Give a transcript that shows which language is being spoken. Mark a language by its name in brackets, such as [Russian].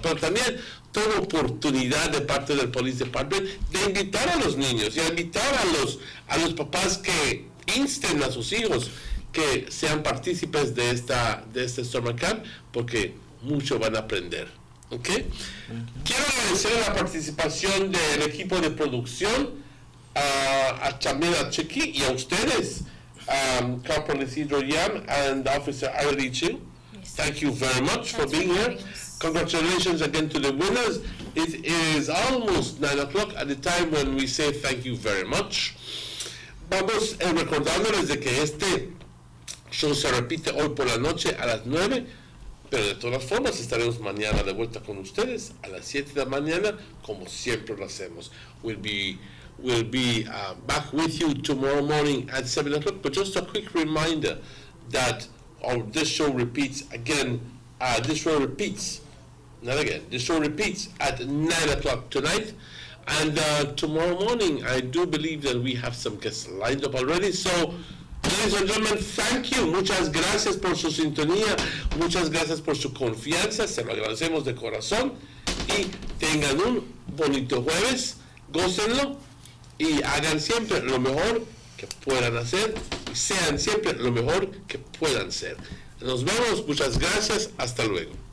[Spanish] Pero también toda oportunidad de parte del Police Department de invitar a los niños y a invitar a los papás que insten a sus hijos que sean partícipes de este Summer Camp, porque mucho van a aprender. ¿Okay? Quiero agradecer la participación del equipo de producción, también a Chiqui y a ustedes, Corporal Isidro Yam and Officer Arlie Chu. [English] Thank you very much for being here. Congratulations again to the winners. It is almost 9 o'clock at the time when we say thank you very much. [Spanish] Vamos recordándoles de que este show se repite hoy por la noche a las 9, pero de todas formas estaremos mañana de vuelta con ustedes a las 7 de la mañana, como siempre lo hacemos. [English] We'll be back with you tomorrow morning at 7 o'clock, but just a quick reminder that this show repeats again, this show repeats at 9 o'clock tonight, and tomorrow morning I do believe that we have some guests lined up already. So ladies and gentlemen, thank you. [Spanish] Muchas gracias por su sintonía, muchas gracias por su confianza, se lo agradecemos de corazón y tengan un bonito jueves, gócenlo y hagan siempre lo mejor que puedan hacer y sean siempre lo mejor que puedan ser. Nos vemos, muchas gracias, hasta luego.